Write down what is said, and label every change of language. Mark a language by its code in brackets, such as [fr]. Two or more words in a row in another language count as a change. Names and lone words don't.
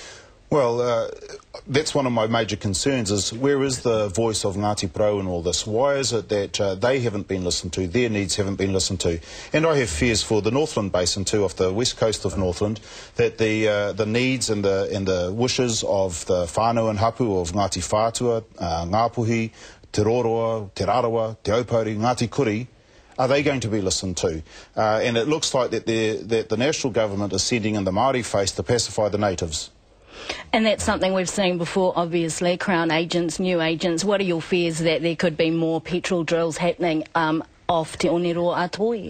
[en] Well, that's one of my major concerns, is where is the voice of Ngāti Porou in all this? Why is it that they haven't been listened to, their needs haven't been listened to? And I have fears for the Northland Basin too, off the west coast of Northland, that the needs and the wishes of the whānau and hapu of Ngāti Whātua, Ngāpuhi, Te Roroa, Te Rarawa, Te Aupori, Ngāti Kuri, are they going to be listened to? And it looks like that the national government is sending in the Māori face to pacify the natives. And that's something we've seen before, obviously, Crown agents, new agents. What are your fears that there could be more petrol drills happening off Te Onero Atohi?